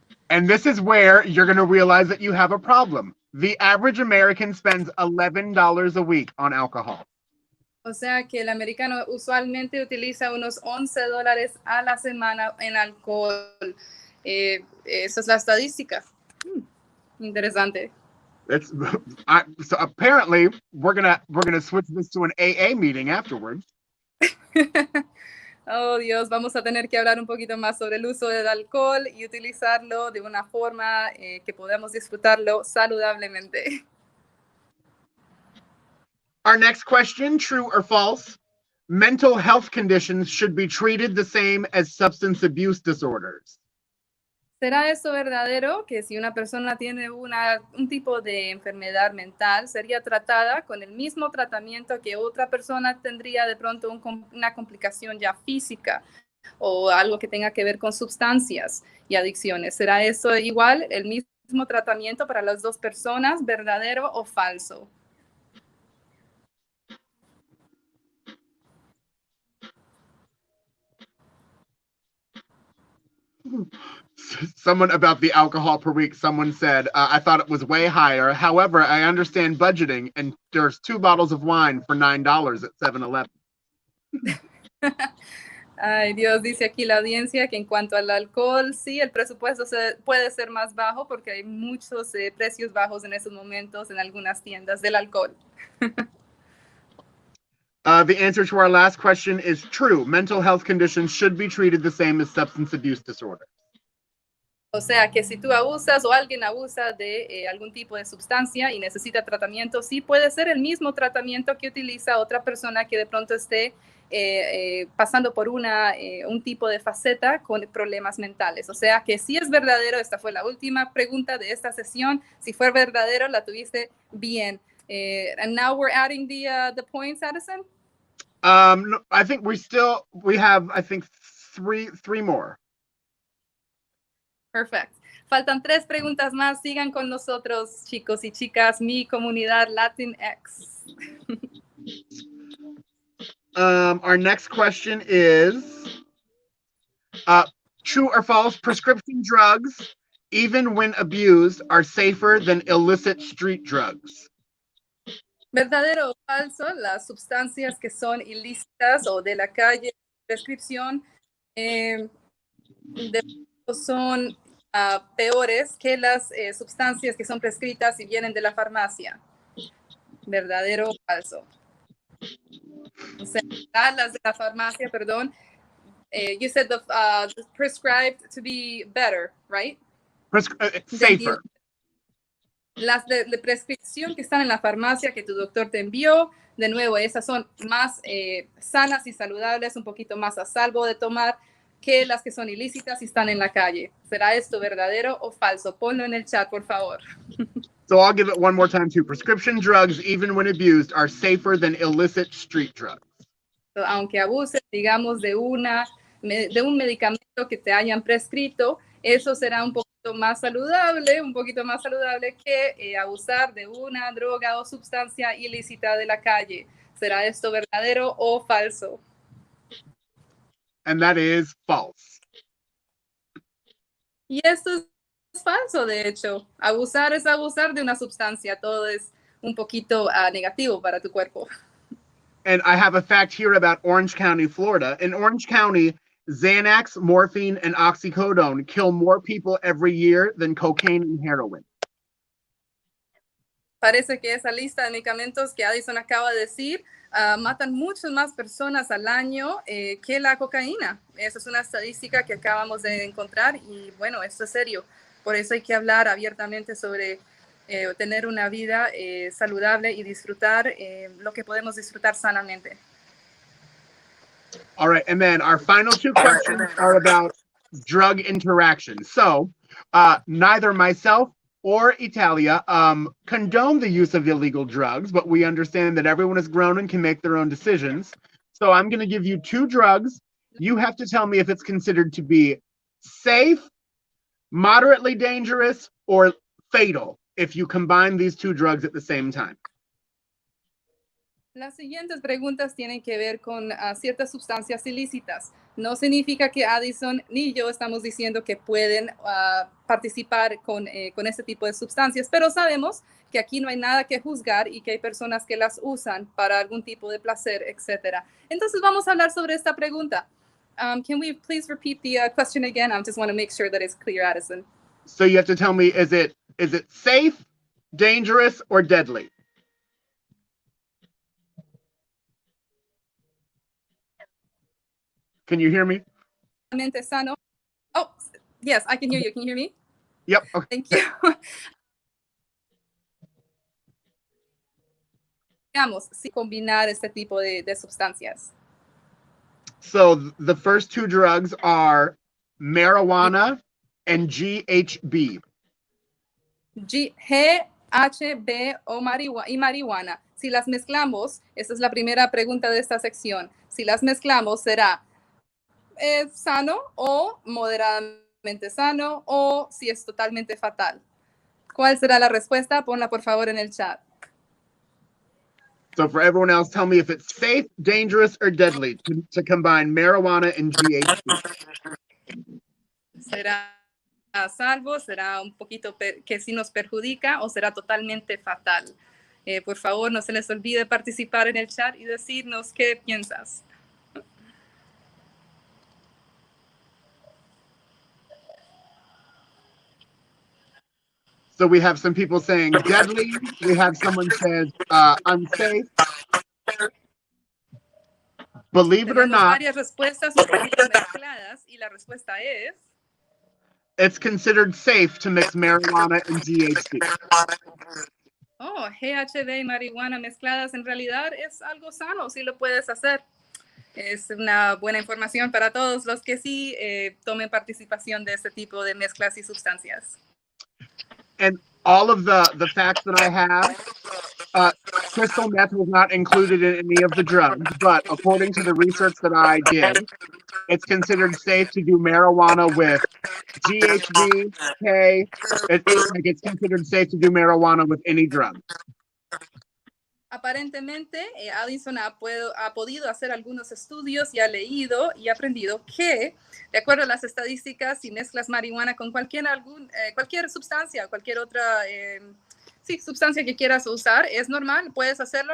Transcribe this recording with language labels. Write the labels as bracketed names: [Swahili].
[English] And this is where you're going to realize that you have a problem. The average American spends $11 a week on alcohol. [Spanish] O sea que el americano usualmente utiliza unos $11 a la semana en alcohol. Esa es la estadística. Interesante. [English] So apparently we're gonna switch this to an AA meeting afterwards. [Spanish] Oh Dios, vamos a tener que hablar un poquito más sobre el uso del alcohol y utilizarlo de una forma que podamos disfrutarlo saludablemente. [English] Our next question, true or false? Mental health conditions should be treated the same as substance abuse disorders. [Spanish] ¿Será eso verdadero? Que si una persona tiene un tipo de enfermedad mental, sería tratada con el mismo tratamiento que otra persona tendría de pronto una complicación ya física o algo que tenga que ver con sustancias y adicciones. ¿Será eso igual, el mismo tratamiento para las dos personas, verdadero o falso? [English] Someone about the alcohol per week, someone said, I thought it was way higher. However, I understand budgeting, and there's 2 bottles of wine for $9 at 7-Eleven. [Spanish] Ay, Dios, dice aquí la audiencia que en cuanto al alcohol, sí, el presupuesto puede ser más bajo porque hay muchos precios bajos en esos momentos en algunas tiendas del alcohol. [English] The answer to our last question is true. Mental health conditions should be treated the same as substance abuse disorders. [Spanish] O sea, que si tú abusas o alguien abusa de algún tipo de sustancia y necesita tratamiento, sí puede ser el mismo tratamiento que utiliza otra persona que de pronto esté pasando por un tipo de faceta con problemas mentales. O sea, que sí es verdadero. Esta fue la última pregunta de esta sesión. Si fue verdadero, la tuviste bien. [English] And now we're adding the points, Addison? No, I think we have, I think, three more. Perfect. [Spanish] Faltan 3 preguntas más. Sigan con nosotros, chicos y chicas, mi comunidad Latinx. [English] Our next question is true or false, prescription drugs, even when abused, are safer than illicit street drugs. [Spanish] ¿Verdadero o falso? Las sustancias que son ilícitas o de la calle, prescripción, son peores que las sustancias que son prescritas y vienen de la farmacia. ¿Verdadero o falso? O sea, las de la farmacia, perdón. [English] You said the prescribed to be better, right? Safer. [Spanish] Las de prescripción que están en la farmacia que tu doctor te envió, de nuevo, esas son más sanas y saludables, un poquito más a salvo de tomar que las que son ilícitas y están en la calle. ¿Será esto verdadero o falso? Ponlo en el chat, por favor. [English] So I'll give it one more time too. Prescription drugs, even when abused, are safer than illicit street drugs. [Spanish] So, aunque abuses, digamos, de un medicamento que te hayan prescrito, eso será un poquito más saludable que abusar de una droga o sustancia ilícita de la calle. ¿Será esto verdadero o falso? [English] And that is false. [Spanish] Y esto es falso, de hecho. Abusar es abusar de una sustancia. Todo es un poquito negativo para tu cuerpo. [English] And I have a fact here about Orange County, Florida. In Orange County, Xanax, morphine, and oxycodone kill more people every year than cocaine and heroin. [Spanish] Parece que esa lista de medicamentos que Addison acaba de decir matan muchas más personas al año que la cocaína. Esa es una estadística que acabamos de encontrar y bueno, esto es serio. Por eso hay que hablar abiertamente sobre tener una vida saludable y disfrutar lo que podemos disfrutar sanamente. [English] All right, and then our final two questions are about drug interactions. So neither myself or Italia condone the use of illegal drugs, but we understand that everyone is grown and can make their own decisions. So I'm going to give you two drugs. You have to tell me if it's considered to be safe, moderately dangerous, or fatal if you combine these two drugs at the same time. [Spanish] Las siguientes preguntas tienen que ver con ciertas sustancias ilícitas. No significa que Addison ni yo estamos diciendo que pueden participar con este tipo de sustancias, pero sabemos que aquí no hay nada que juzgar y que hay personas que las usan para algún tipo de placer, etc. Entonces vamos a hablar sobre esta pregunta. [English] Can we please repeat the question again? I just want to make sure that it's clear, Addison. So you have to tell me, is it safe, dangerous, or deadly? Can you hear me? [Spanish] Sano. [English] Oh, yes, I can hear you. Can you hear me? Yep. Okay. Thank you. [Spanish] Digamos, si combinar este tipo de sustancias. [English] So the first two drugs are marijuana and GHB. [Spanish] GHB o marihuana. Si las mezclamos, esta es la primera pregunta de esta sección. Si las mezclamos, será sano o moderadamente sano o si es totalmente fatal. ¿Cuál será la respuesta? Ponla por favor en el chat. [English] So for everyone else, tell me if it's safe, dangerous, or deadly to combine marijuana and GHB. [Spanish] ¿Será salvo? ¿Será un poquito que sí nos perjudica o será totalmente fatal? Por favor, no se les olvide participar en el chat y decirnos qué piensas. [English] So we have some people saying deadly. We have someone says unsafe. Believe it or not, [Spanish] varias respuestas mezcladas y la respuesta es [English] it's considered safe to mix marijuana and GHB. [Spanish] Oh, GHB y marihuana mezcladas en realidad es algo sano, sí lo puedes hacer. Es una buena información para todos los que sí tomen participación de este tipo de mezclas y sustancias. [English] And all of the facts that I have, crystal meth was not included in any of the drugs, but according to the research that I did, it's considered safe to do marijuana with GHB, K. It's considered safe to do marijuana with any drug. [Spanish] Aparentemente, Addison ha podido hacer algunos estudios y ha leído y aprendido que, de acuerdo a las estadísticas, si mezclas marihuana con cualquier sustancia, cualquier otra sustancia que quieras usar, es normal, puedes hacerlo.